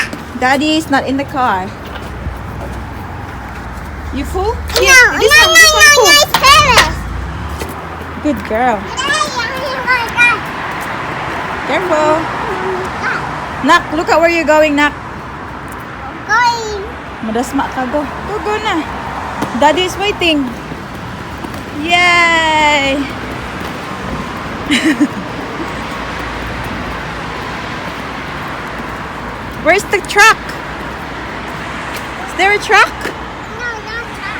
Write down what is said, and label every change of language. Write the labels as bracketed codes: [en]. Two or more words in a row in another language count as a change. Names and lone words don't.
[en] Daddy's not in the car. You full? No, Yes, this one full. it's parrot. Good girl. Careful. Nak, look at where you're going, Nak. Going. [tl] Madasma ka, go. Go na. [en] Daddy is waiting. Yay! Where's the truck? Is there a truck? No, not truck.